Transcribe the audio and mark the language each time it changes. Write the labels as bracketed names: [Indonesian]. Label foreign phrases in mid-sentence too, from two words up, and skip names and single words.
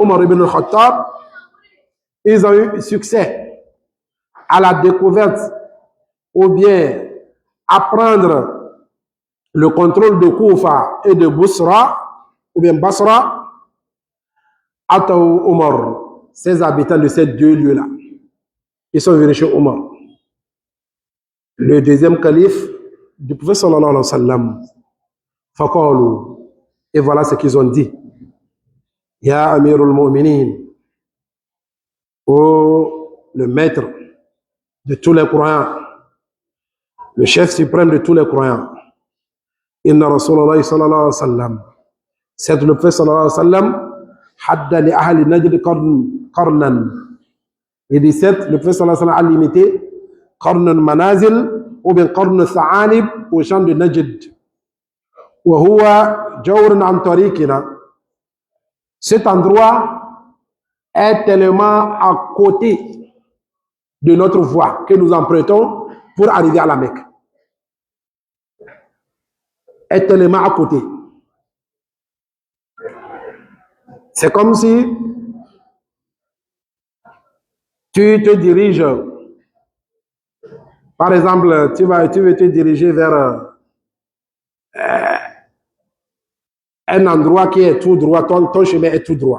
[French] Omar ibn al-Khattab, ils ont eu succès à la découverte ou bien à prendre le contrôle de Kufa et de Busra ou bien Basra, Ataou Omar, ces habitants de ces deux lieux-là, ils sont venus chez Omar, le deuxième calife du prophète [Arabic] صلى الله عليه وسلم. [French] Faqalu, et voilà ce qu'ils ont dit. [Arabic] يا أمير المؤمنين, [French] ô le maître de tous les croyants, le chef suprême de tous les croyants, [Arabic] إن رسول الله صلى الله عليه وسلم, [French] c'est le prophète [Arabic] صلى الله عليه وسلم حد لأهل نجد قرنا. [French] Il dit certes, le prophète [Arabic] صلى الله عليه وسلم [French] a limité [Arabic] قرنا منازل [French] ou bien [Arabic] قرن ثعالب [French] au champ de Najd. [Arabic] وهو جور عن طريقنا. [French] Cet endroit est tellement à côté de notre voie que nous empruntons pour arriver à la Mecque. Est tellement à côté. C'est comme si tu te diriges, par exemple, tu veux te diriger vers un endroit qui est tout droit, ton chemin est tout droit.